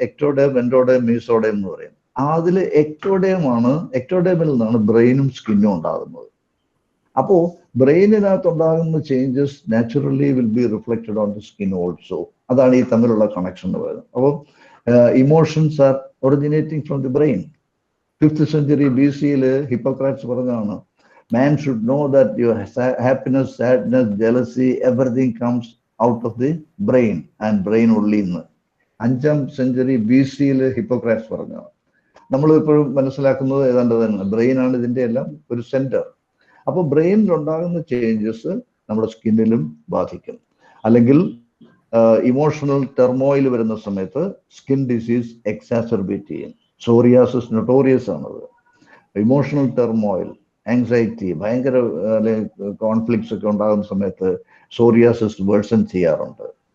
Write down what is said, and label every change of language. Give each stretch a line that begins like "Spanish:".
Malayalam: Ectoderm, endoderm, mesoderm എന്ന് പറയും. അതിൽ എക്ടോഡേമിൽ നിന്നാണ് ബ്രെയിനും സ്കിന്നും ഉണ്ടാകുന്നത്. അപ്പോ ബ്രെയിനിനകത്ത് ഉണ്ടാകുന്ന changes
English: Naturally will be reflected on the skin also.
Malayalam: അതാണ് ഈ തമ്മിലുള്ള കണക്ഷൻ എന്ന് പറയുന്നത്. അപ്പോൾ
English: Emotions are originating from the brain.
Malayalam: 5th century BC-യിൽ hypocrites പറഞ്ഞതാണ്,
English: man should know that your happiness, sadness, jealousy, everything comes out of the brain and brain only
Malayalam: എന്ന് 5th century BC-യിൽ hypocrites പറഞ്ഞതാണ്. നമ്മൾ ഇപ്പോഴും മനസ്സിലാക്കുന്നത് ഏതാണ്ട് തന്നെ ബ്രെയിൻ ആണ് ഇതിന്റെ എല്ലാം ഒരു സെന്റർ. അപ്പോൾ ബ്രെയിനിൽ ഉണ്ടാകുന്ന ചേഞ്ചസ് നമ്മുടെ സ്കിന്നിലും ബാധിക്കും. അല്ലെങ്കിൽ ഇമോഷണൽ ടെർമോയിൽ വരുന്ന സമയത്ത് സ്കിൻ ഡിസീസ് എക്സാസർബേറ്റ് ചെയ്യും. സോറിയാസിസ് നൊട്ടോറിയസ് ആണത്. ഇമോഷണൽ ടെർമോയിൽ, ആങ്സൈറ്റി, ഭയങ്കര കോൺഫ്ലിക്ട്സ് ഒക്കെ ഉണ്ടാകുന്ന സമയത്ത് സോറിയാസിസ് വേഴ്സൺ ചെയ്യാറുണ്ട്.